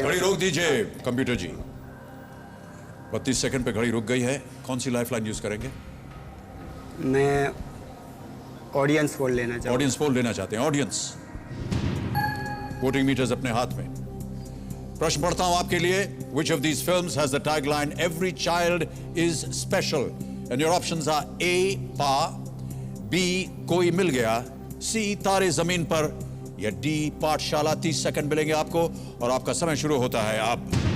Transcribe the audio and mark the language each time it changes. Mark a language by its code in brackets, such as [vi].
[hi] घड़ी रोक दीजिए कंप्यूटर जी। 32 सेकंड पे घड़ी रुक गई है। कौन सी लाइफलाइन यूज करेंगे? मैं ऑडियंस पोल लेना चाहूँगा। ऑडियंस पोल लेना चाहते हैं। ऑडियंस वोटिंग मीटर्स अपने हाथ में। प्रश्न पढ़ता हूं आपके लिए। [en] Which of these films has the tagline "Every child is special"? And your options are A, Paa, B, Koi Mil Gaya, C, Taare Zameen Par, या D, Paathshaala. [hi] 30 सेकंड मिलेंगे आपको और आपका समय शुरू होता है अब।